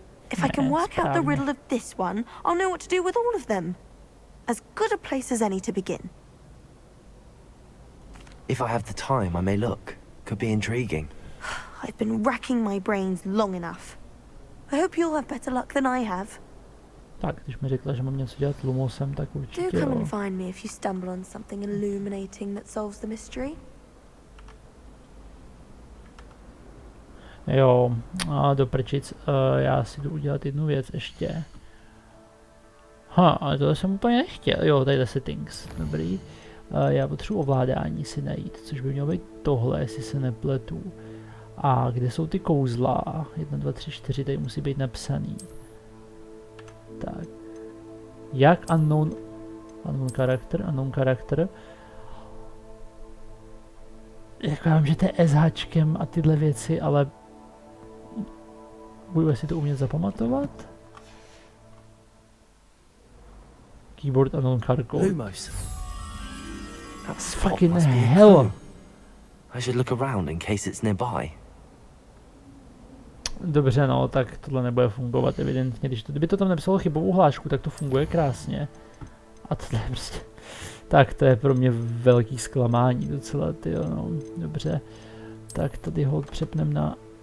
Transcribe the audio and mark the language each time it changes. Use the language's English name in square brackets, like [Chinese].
[English] If I can work out the riddle of this one, I'll know what to do with all of them. As good a place as any to begin. If I have the time, I may look. Could be intriguing. I've been racking my brains long enough. I hope you'll have better luck than I have. [Czech] Tak, když mi řekla, že mám něco dělat Lumosem, tak určitě [English] Do come and find me if you stumble on something illuminating that solves the mystery. [Czech] Jo, a do prčic, já si jdu udělat jednu věc ještě. Ale tohle jsem úplně nechtěl, jo, tady settings, dobrý. Já potřebuji ovládání si najít, což by mělo být tohle, jestli se nepletu. A kde jsou ty kouzla? 1, 2, 3, 4, tady musí být napsaný. Tak. Jak [English] unknown character. [Czech] Jak já vím, že to je SHčkem a tyhle věci, ale budu si to umět zapamatovat? [English] Keyboard unknown character. Lumos. That's fucking hell. I should look around in case it's nearby. [Czech] Dobře, no, tak tohle nebude fungovat evidentně. Kdyby to tam nepsalo chybovou hlášku, tak to funguje krásně. A tohle je prostě... Tak to je pro mě velký zklamání docela, tyjo, no, dobře. Tak tady hold přepnem na...